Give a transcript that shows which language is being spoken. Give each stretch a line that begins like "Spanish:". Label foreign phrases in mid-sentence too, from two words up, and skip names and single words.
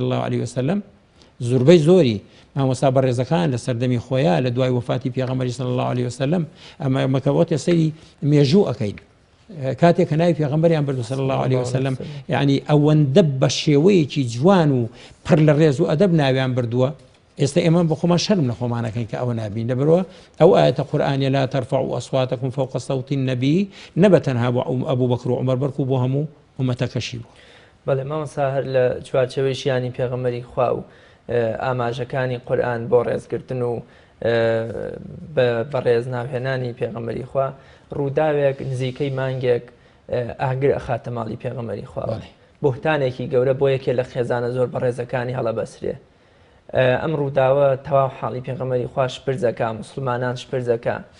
Arabic: الله علیه و سلم
Central Kurdish: زوربەی زۆری مامۆستا بەڕێزەکان لە سەردەمی خۆیان لە دوای وفاتی پێغەمبەری
Arabic: صلی الله علیه و سلم
Central Kurdish: ئەمە مەکەوتە سەری مێژوو ئەەکەین کاتێک کە ناوی پێغەمبەریان بردو
Arabic: صلی الله علیه و سلم
Central Kurdish: یعنی ئەوەندە بە شێوەیەکی جوان و پڕ لە ڕێز و ئەدەب ناویان بردووە ئێستا ئێمە بە خۆمان شەرم لە خۆمانەکەین کە ئەوە نابین لەبەرەوە ئەو ئاەتە قورئانیە
Arabic: لا ترفعوا أصواتكم فوق صوت النبي
Central Kurdish: نەبە تەنها بۆ ئەبوو بەکر و عومەر بەڵکو بۆ هەموو ئومەتەکەشی بوو بەڵێ مامۆستا هەر لە چوارچەوەی ژیانی پێغەمبەری خوا و ئاماژەکانی قورئان بۆ ڕێزگرتن و بەڕێز ناوهێنانی پێغەمبەری خوا ڕووداوێک نزیکەی مانگێک ئاگر ئەخاتە ماڵی پێغەمبەری خوا بوهتانێکی گەورە بۆ یەکێ لە خێزانە زۆر بەڕێزەکانی هەڵەبەسرێ ئەم ڕووداوە تەواو حاڵی پێغەمبەری خوا شپرزەکە مسلمانان شپرزەکە